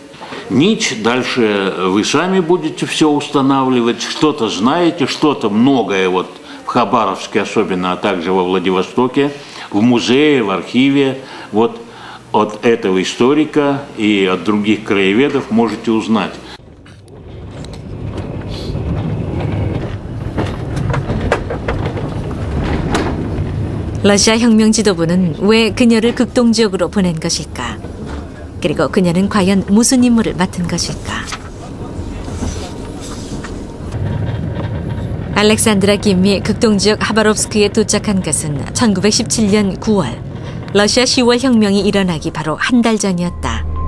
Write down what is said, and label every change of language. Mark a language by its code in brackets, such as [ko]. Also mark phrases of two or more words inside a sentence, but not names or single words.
[ru] Нить, дальше вы сами будете все устанавливать, что-то знаете, что-то многое вот в Хабаровске особенно, а также во Владивостоке, в музее, в архиве, вот от этого историка и от других краеведов можете узнать. [ko] 러시아 혁명 지도부는 왜 그녀를 극동지역으로 보낸 것일까? 그리고 그녀는 과연 무슨 임무를 맡은 것일까? 알렉산드라 김이 극동지역 하바롭스크에 도착한 것은 1917년 9월 러시아 10월 혁명이 일어나기 바로 한 달 전이었다.